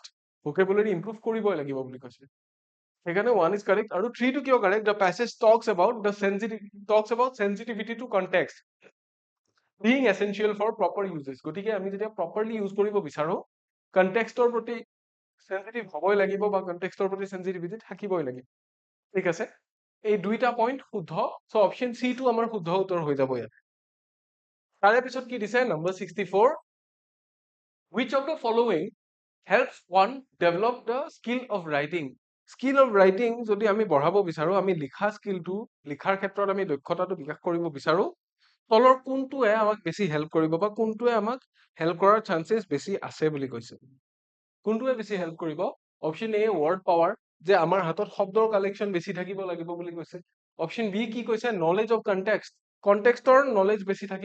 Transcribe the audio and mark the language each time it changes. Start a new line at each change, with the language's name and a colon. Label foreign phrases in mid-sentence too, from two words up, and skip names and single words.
English: Vocabulary improve
Assamese: কৰিবই লাগিব বুলি কৈছে। সেইকাৰণে
English: 1 is correct
Assamese: আৰু 3 টো কিয় correct?
English: The passage talks about sensitivity to context being essential for proper uses.
Assamese: গতিকে আমি যেতিয়া
English: properly use
Assamese: কৰিব বিচাৰো কনটেক্সটৰ প্ৰতি sensitive হ'বই লাগিব বা কনটেক্সটৰ প্ৰতি sensitivity থাকিবই লাগিব। ঠিক আছে এই দুইটা পইণ্ট শুদ্ধ
English: so option C
Assamese: টো আমাৰ শুদ্ধ উত্তৰ হৈ যাব ইয়াত তাৰে পিছত কি দিছে নম্বৰ 64
English: which of the following helps one develop the skill of writing
Assamese: যদি আমি বঢ়াব বিচাৰো আমি লিখা স্কিলটো লিখাৰ ক্ষেত্ৰত আমি দক্ষতাটো বিকাশ কৰিব বিচাৰো তলৰ কোনটোৱে আমাক বেছি হেল্প কৰিব বা কোনটোৱে আমাক হেল্প কৰাৰ চান্সেস বেছি আছে বুলি কৈছে কোনটোৱে বেছি হেল্প কৰিব
English: option A word power
Assamese: যে আমাৰ হাতত শব্দৰ কালেকশন বেছি থাকিব লাগিব বুলি কৈছে
English: option B
Assamese: কি কৈছে
English: knowledge of
Assamese: কনটেক্সটৰ নলেজ বেছি থাকিব